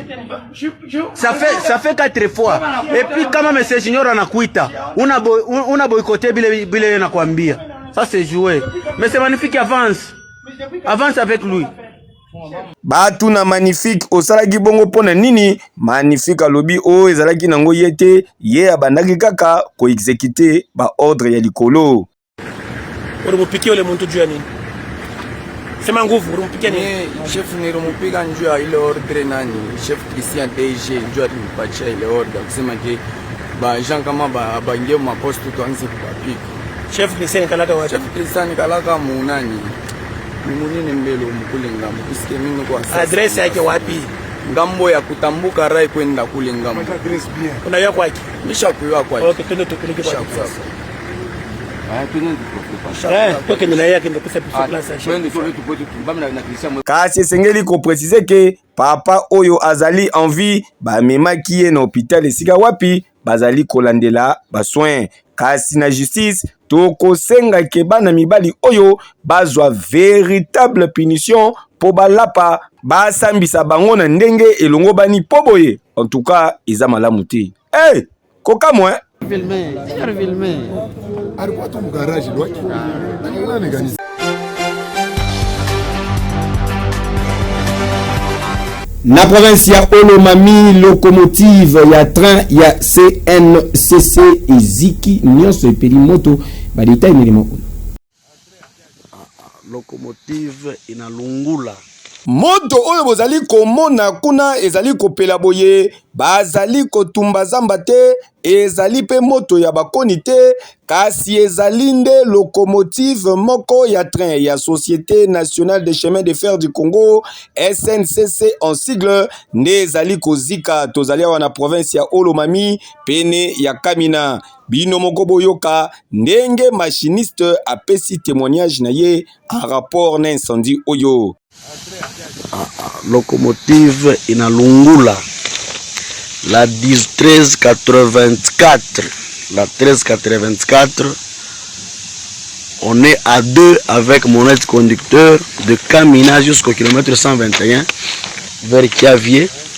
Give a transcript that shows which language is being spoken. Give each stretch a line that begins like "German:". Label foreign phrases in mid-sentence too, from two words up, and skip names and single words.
French: Ça fait 4 fois. Et puis
Swahili: kama message junior anakuita, una boycotter bile nakwambia.
French: Ça c'est joué. Mais c'est magnifique, avance. Avance avec lui.
Lingala: Batu na magnifique osalaki bongo pona nini? Magnifique alobi o ezalaki nango yete ye abandaki kaka ko exécuter ba ordre ya likolo.
Swahili: Ulimupikia ule muntu juu ya nini? Sema nguvu, ulimupikia nini? Chef nilimupiga njuu ya ile ordre nani? Chef Christian DG njuu alimpatia ile ordre kusema ke ba Jean kama ba ngeo mapostu tuanze kupapika. Chef Christian kalaka wapi? Chef Christian kalaka munani? Munini mbele mkule ngambo. Isikie mimi kwa adresse yake wapi? Ngambo ya kutambuka rai kwenda kule ngambo. Unayua kwake? Nisha kuyua kwake. Okay, twende tupeleke kwa sasa.
Lingala: Kasi esengeli ko préciser que papa oyo azali
French: en vie
Lingala: ba memaki ye na hôpital esika wapi bazali kolandela ba soin. Kasi na justice toko senga ke bana mibali oyo bazwa
French: véritable punition
Lingala: po balapa basambisa bango na ndenge elongo bani poboye.
French: En tout cas eza malamu te. Hey, koka moi
Swahili: alikuwa tu mgaraji lwaki.
Lingala: Na province ya Olomami, locomotive ya train ya CNCC eziki nyonso epeli moto badeta inelimo.
Swahili: Locomotive inalungula.
Lingala: Moto oyo bozali komona kuna ezali kopela boye bazali kotumba zamba te ezali pe moto ya bakoni te kasi ezali nde locomotive moko ya train ya Société Nationale des Chemins de Fer du Congo SNCC
French: en sigle
Lingala: nde ezali kozika tozali awa na province ya Olomami pene ya Kamina. Bino moko boyoka ndenge machiniste apesi témoignage na ye
French: en rapport
Lingala: na incendie oyo.
Swahili: Locomotive inalungula la 1384.
French: La 1384, on est à 2 avec mon aide conducteur de Kamina jusqu'au kilomètre 121 vers Kiavier.